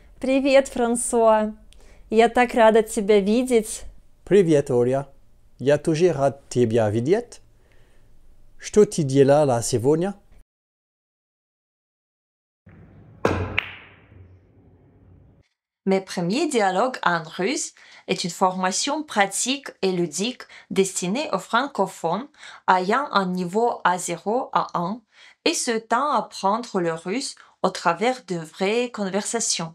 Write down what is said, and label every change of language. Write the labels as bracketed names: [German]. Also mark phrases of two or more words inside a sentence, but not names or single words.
[Russian] Привет, Франсуа. Я так рада тебя видеть. Привет, Оля. Я тоже рад тебя видеть. Что ты делала сегодня? [French] Mes premiers dialogues en russe est une formation pratique et ludique destinée aux francophones ayant un niveau A0 à 1 et souhaitant apprendre le russe au travers de vraies conversations.